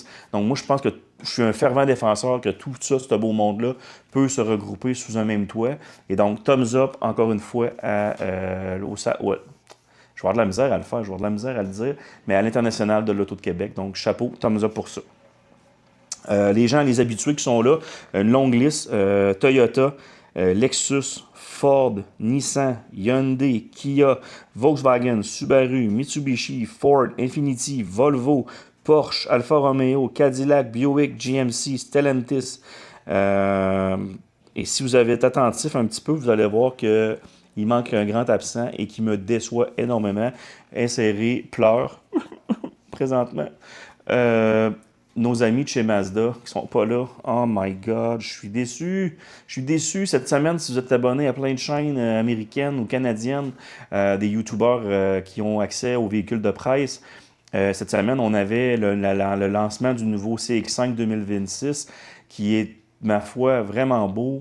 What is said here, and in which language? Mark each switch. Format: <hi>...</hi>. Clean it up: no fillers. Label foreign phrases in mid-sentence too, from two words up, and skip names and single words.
<fr>Donc moi je pense que je suis un fervent défenseur que tout ça, ce beau monde-là, peut se regrouper sous un même toit. Et donc</fr> <en>thumbs up</en> <fr>encore une fois je vais avoir de la misère à le faire, je vais avoir de la misère à le dire, mais à l'international de l'Auto de Québec. Donc chapeau,</fr> <en>thumbs up</en> <fr>pour ça. Les gens, les habitués qui sont là, une longue liste, Toyota, Lexus, Ford, Nissan, Hyundai, Kia, Volkswagen, Subaru, Mitsubishi, Ford, Infiniti, Volvo, Porsche, Alfa Romeo, Cadillac, Buick, GMC, Stellantis. Et si vous avez été attentif un petit peu, vous allez voir que il manque un grand absent et qui me déçoit énormément. Inséré pleure présentement. Nos amis de chez Mazda qui sont pas là.</fr> <en>Oh my God,</en> <fr>je suis déçu. Je suis déçu cette semaine si vous êtes abonné à plein de chaînes américaines ou canadiennes, des YouTubers qui ont accès aux véhicules de presse. Cette semaine, on avait le lancement du nouveau CX-5 2026 qui est, ma foi, vraiment beau.</fr>